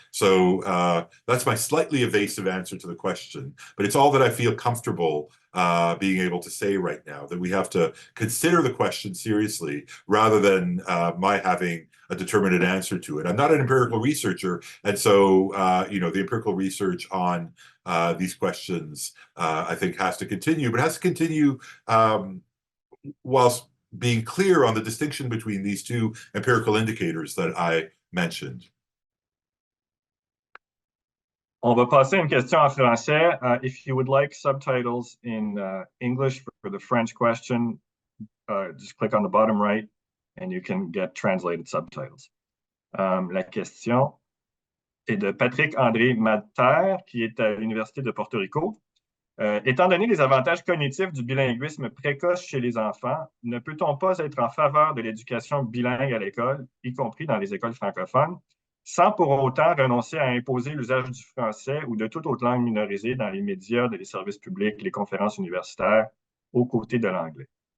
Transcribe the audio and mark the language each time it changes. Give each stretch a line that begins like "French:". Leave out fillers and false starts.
English: So that's my slightly evasive answer to the question, but it's all that I feel comfortable being able to say right now, that we have to consider the question seriously rather than my having a determinate answer to it. I'm not an empirical researcher, and so the empirical research on these questions I think has to continue, but has to continue whilst being clear on the distinction between these two empirical indicators that I mentioned.
French: On va passer à une question en français.
English: If you would like subtitles in English for the French question, just click on the bottom right and you can get translated subtitles.
French: La question est de Patrick André Madter, qui est à l'Université de Porto Rico. Étant donné les avantages cognitifs du bilinguisme précoce chez les enfants, ne peut-on pas être en faveur de l'éducation bilingue à l'école, y compris dans les écoles francophones, sans pour autant renoncer à imposer l'usage du français ou de toute autre langue minorisée dans les médias, les services publics, les conférences universitaires, aux côtés de l'anglais?